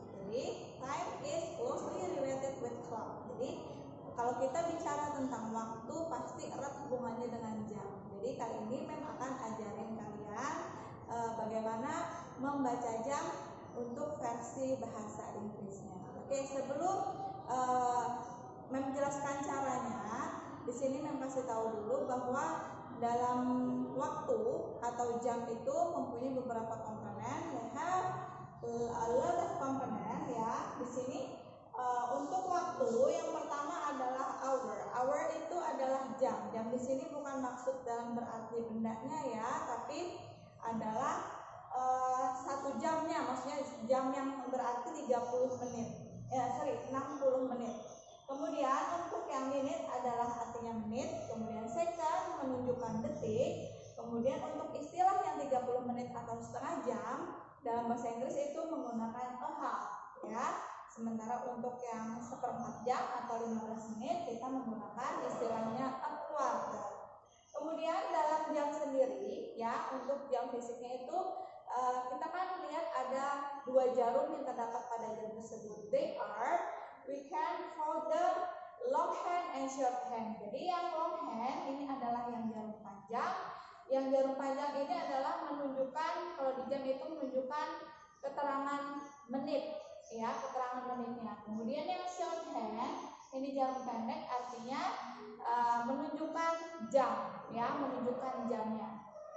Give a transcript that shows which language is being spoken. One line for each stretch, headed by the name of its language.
English: Jadi time is closely related with clock.
Indonesian: Jadi kalau kita bicara tentang waktu pasti erat hubungannya dengan jam. Jadi kali ini memang akan ajarin kalian bagaimana membaca jam untuk versi bahasa Inggrisnya. Oke, sebelum menjelaskan caranya, di sini memang kasih tahu dulu bahwa dalam waktu atau jam itu mempunyai beberapa komponen.
English: They have a lot of component ya.
Indonesian: Di sini untuk waktu yang pertama adalah hour. Hour itu adalah jam. Jam di sini bukan maksud dalam berarti bendanya ya, tapi adalah 1 jamnya, maksudnya jam yang berarti 30 menit. 60 menit. Kemudian untuk yang menit adalah artinya menit, kemudian second menunjukkan detik, kemudian untuk istilah yang 30 menit atau setengah jam dalam bahasa Inggris itu menggunakan a half ya. Sementara untuk yang seperempat jam atau 15 menit kita menggunakan istilahnya a quarter. Kemudian dalam jam sendiri ya, untuk jam fisiknya itu kita kan lihat ada 2 jarum yang terdapat pada jam tersebut.
English: They are, we can call them long hand and short hand.
Indonesian: Jadi yang long hand ini adalah yang jarum panjang. Yang jarum panjang ini adalah menunjukkan, kalau di jam itu menunjukkan keterangan menit ya, keterangan menitnya. Kemudian yang short hand ini jarum pendek, artinya menunjukkan jam ya, menunjukkan jamnya.